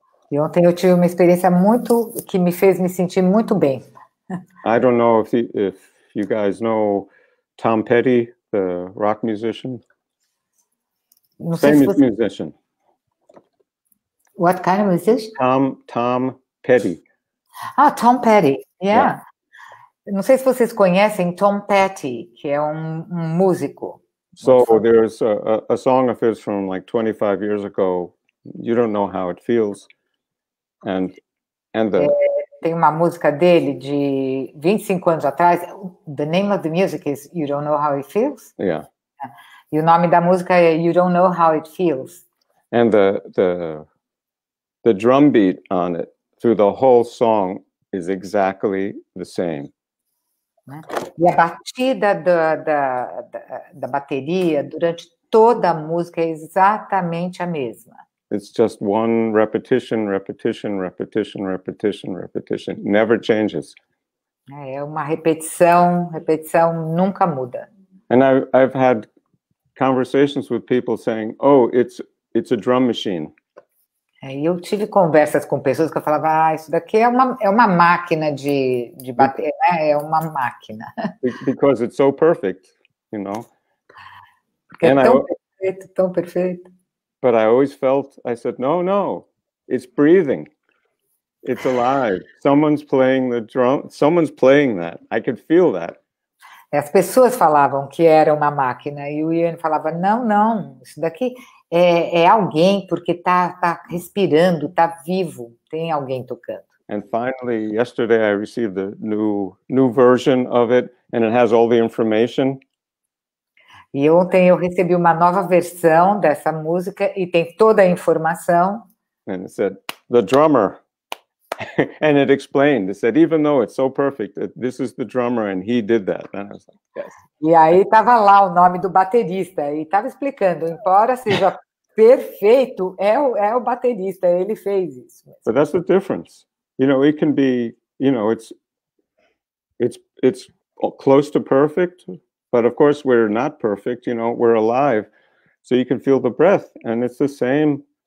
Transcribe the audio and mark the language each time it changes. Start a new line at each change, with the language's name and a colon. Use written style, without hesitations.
Portuguese: E ontem eu tive uma experiência que me fez me sentir muito bem.
English: I don't know if you guys know Tom Petty, the rock musician.
Portuguese: Não sei
English: Famous musician. What kind of musician? Tom Petty. Tom Petty. Yeah.
Portuguese: Não sei se vocês conhecem Tom Petty, que é um músico.
English: So there's a song of his from like 25 years ago. You don't know how it feels.
Portuguese: Tem uma música dele de 25 anos atrás.
English: The name of the music is You Don't Know How It Feels? Yeah.
Portuguese: E o nome da música é You Don't Know How It Feels.
English: And the drum beat on it through the whole song is exactly the same.
Portuguese: E a batida da bateria durante toda a música é exatamente a mesma.
English: It's just one repetition, repetition, repetition, repetition, repetition. Never changes.
Portuguese: É uma repetição, nunca muda.
English: And I've had conversations with people saying, "Oh, it's a drum machine."
Portuguese: Eu tive conversas com pessoas que eu falava, isso daqui é uma máquina de bater, né? É uma máquina.
English: Because it's so perfect, you know.
Portuguese: Porque é tão perfeito, tão perfeito.
English: But I always felt, I said, no, it's breathing. It's alive. Someone's playing the drum. Someone's playing that. I could feel that.
Portuguese: As pessoas falavam que era uma máquina e o Ian falava, não, isso daqui é alguém porque tá respirando, tá vivo, tem alguém tocando.
English: And finally, yesterday I received a new version of it, and it has all the information.
Portuguese: E ontem eu recebi uma nova versão dessa música e tem toda a informação.
English: And it said, the drummer. And it explained, it said, even though it's so perfect, this is the drummer and he did that. And I was like, yes.
Portuguese: E aí estava lá o nome do baterista e estava explicando, embora seja perfeito, é o baterista, ele fez isso.
English: But that's the difference. You know, it can be, you know, it's close to perfect, but of course we're not perfect, you know, we're alive. So you can feel the breath and it's the same.